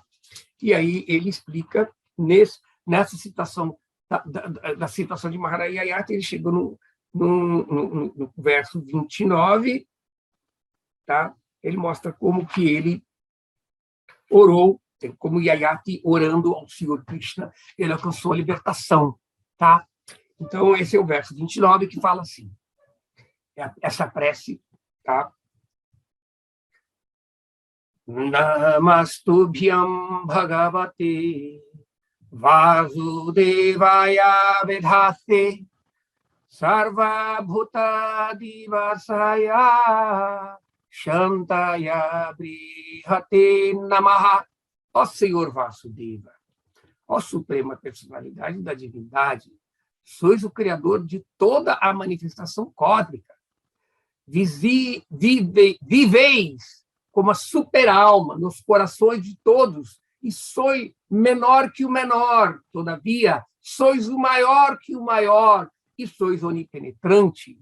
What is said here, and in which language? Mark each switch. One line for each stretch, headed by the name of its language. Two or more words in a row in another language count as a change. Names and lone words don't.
Portuguese: E aí ele explica nessa citação, da citação de Maharaji Yayati, ele chegou no verso 29, tá? Ele mostra como que ele orou, como Yayati orando ao Senhor Krishna, ele alcançou a libertação. Tá? Então, esse é o verso 29 que fala assim, essa prece, tá?
Sanskrit: Namastubhyam Bhagavate Vasudevaya Vedhate Sarva Bhuta Divasaya Shantaya Brihate Namaha.
Portuguese: Ó Senhor Vasudeva, ó Suprema Personalidade da Divindade, sois o Criador de toda a manifestação cósmica. Viveis como a super-alma nos corações de todos, e sois menor que o menor, todavia, sois o maior que o maior, e sois onipenetrante.